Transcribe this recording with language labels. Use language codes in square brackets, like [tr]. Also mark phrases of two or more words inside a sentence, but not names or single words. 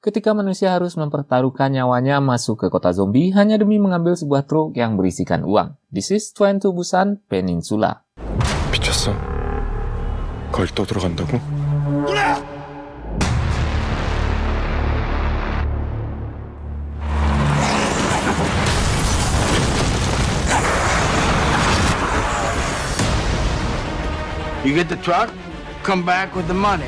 [id] ketika manusia harus mempertaruhkan nyawanya masuk ke kota zombie hanya demi mengambil sebuah truk yang berisikan uang. [en] This is Train to Busan Peninsula. [ko] 미쳤어? 거길 또 들어간다고? [en] You get the truck, come back with the money.